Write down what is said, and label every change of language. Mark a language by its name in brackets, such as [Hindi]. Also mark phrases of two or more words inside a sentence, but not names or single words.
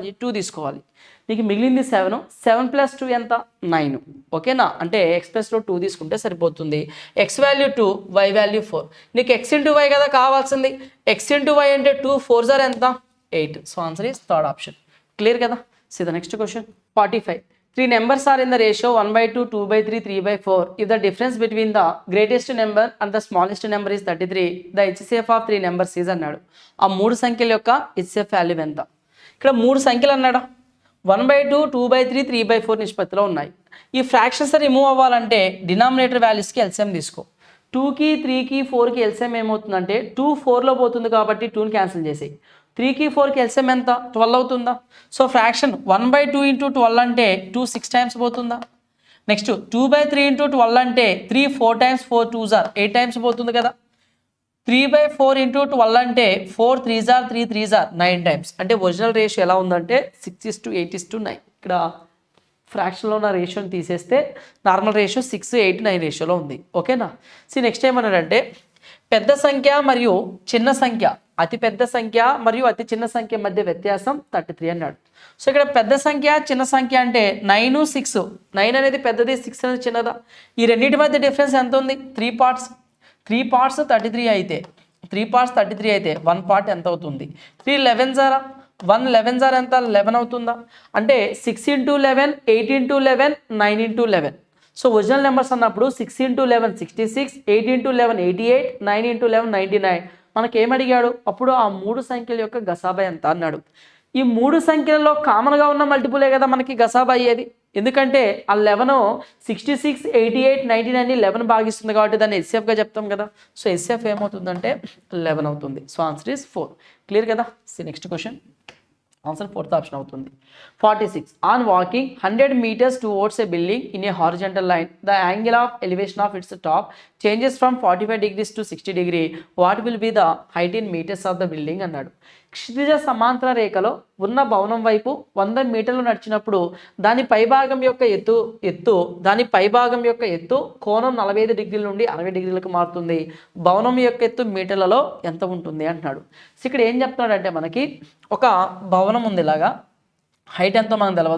[Telugu] 2 తీసుకోవాలి. నీకు మిగిలింది 7. 7 + 2 ఎంత? 9. ఓకేనా? అంటే ఎక్స్ప్రెస్లో 2 తీసుకుంటే సరిపోతుంది. [English] x value [Telugu] 2, [English] y value [Telugu] 4. నీకు [English] x into y [Telugu] కదా కావాల్సింది. [English] x into y [Telugu] అంటే [English] 2 4s are [Telugu] ఎంత? 8. [English] so answer is third option. క్లియర్ కదా? see the next question 45. 3 numbers are in the ratio 1/2, 2/3, 3/4. If the difference between the greatest number and the smallest number is 33, the HCF of 3 numbers is అన్నాడు. [Telugu] ఆ 3 సంఖ్యల యొక్క [English] HCF value [Telugu] ఎంత? ఇక్కడ 3 సంఖ్యలు అన్నాడా? 1/2, 2/3, 3/4 నిష్పత్తిలో ఉన్నాయి. ఈ [English] fractions remove [Telugu] అవ్వాలంటే [English] denominator valueski LCM [Telugu] తీసుకో. 2కి 3కి 4కి ఎల్సిఎం ఏమవుతుందంటే 2 4లో పోతుంది కాబట్టి 2ని క్యాన్సిల్ చేసేయి. 3కి 4కి ఎల్సిఎం ఎంత? 12 అవుతుందా? [English] so fraction [Telugu] 1/2 × 12 అంటే 2 6 టైమ్స్ పోతుందా? నెక్స్ట్ 2/3 × 12 అంటే 3 4 [English] times 4 2s are 8 times [Telugu] పోతుంది కదా. 3/4 × 12 అంటే [English] 4 3s are 3 3s are 9 times. [Telugu] అంటే [English] original ratio [Telugu] ఎలా ఉందంటే 6:8:9. ఇక్కడ ఫ్రాక్షన్లో ఉన్న రేషియోని తీసేస్తే [English] normal ratio [Telugu] 6:8 9 రేషియోలో ఉంది. ఓకేనా? నెక్స్ట్ ఏమన్నాడంటే పెద్ద సంఖ్య మరియు చిన్న సంఖ్య, అతి పెద్ద సంఖ్య మరియు అతి చిన్న సంఖ్య మధ్య వ్యత్యాసం 33 అన్నాడు. సో ఇక్కడ పెద్ద సంఖ్య చిన్న సంఖ్య అంటే 9 6. 9 అనేది పెద్దది, 6 అనేది చిన్నదా? ఈ రెండింటి మధ్య డిఫరెన్స్ ఎంత ఉంది? 3 parts. 3 parts 33 అయితే 3 parts 33 అయితే 1 part ఎంత అవుతుంది? [English] 3 11s are 1 11s are [Telugu] ఎంత? 11 అవుతుందా? అంటే 6 × 11, 8 × 11, 9 × 11. [English] so original numbers [Telugu] అన్నప్పుడు 6 × 11 66, 8 × 11 88, 9 × 11 99. మనకి ఏమడిగాడు? అప్పుడు ఆ 3 సంఖ్యల యొక్క గసాబా ఎంత అన్నాడు. ఈ 3 సంఖ్యలలో కామన్గా ఉన్న మల్టిపులే కదా మనకి గసాబా అయ్యేది. ఎందుకంటే ఆ 11 66 88 99ని 11 భాగిస్తుంది కాబట్టి దాన్ని ఎస్ఎఫ్గా చెప్తాం కదా. సో ఎస్ఎఫ్ ఏమవుతుందంటే 11 అవుతుంది. [English] so answer is 4. [Telugu] క్లియర్ కదా? [English] next question answer 4th option అవుతుంది. 46. On walking 100 meters towards a building in a horizontal line, the angle of elevation of its top changes from 45 degrees to 60 degrees. What will be the height in meters of the building అన్నాడు. [Telugu] క్షితిజ సమాంతర రేఖలో ఉన్న భవనం వైపు 100 మీటర్లు నడిచినప్పుడు దాని పైభాగం యొక్క ఎత్తు కోణం 45 డిగ్రీల నుండి 60 డిగ్రీలకు మారుతుంది. భవనం యొక్క ఎత్తు మీటర్లలో ఎంత ఉంటుంది అంటున్నాడు. సో ఇక్కడ ఏం చెప్తున్నాడంటే మనకి ఒక భవనం ఉంది, ఇలాగా హైట్ ఎంతో మనకు తెలియదు.